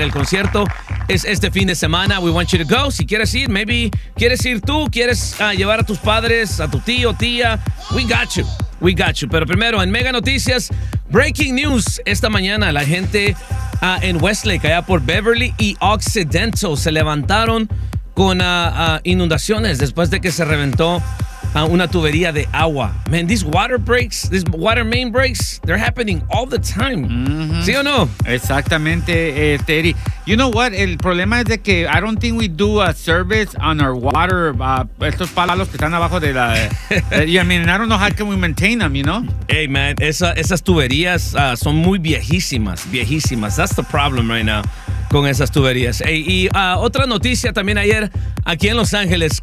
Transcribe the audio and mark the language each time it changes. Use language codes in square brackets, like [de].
[es] El concierto es este fin de semana. [en] We want you to go. [es] Si quieres ir, maybe quieres ir tú, quieres llevar a tus padres, a tu tío, tía. [en] We got you. We got you. [es] Pero primero, en Mega Noticias, [en] breaking news. [es] Esta mañana, la gente en Westlake, allá por Beverly y Occidental, se levantaron con inundaciones después de que se reventó una tubería de agua. [en] Man, these water breaks, these water main breaks, they're happening all the time. [es] Mm-hmm. ¿Sí o no? Exactamente, Teddy. [en] You know what? [es] El problema es de que [en] I don't think we do a service on our water, [es] estos palos que están abajo de la... [en] I don't know how can we maintain them, you know? Hey, man, [es] esas tuberías son muy viejísimas. [en] That's the problem right now [es] con esas tuberías. Hey, y otra noticia también ayer aquí en Los Ángeles.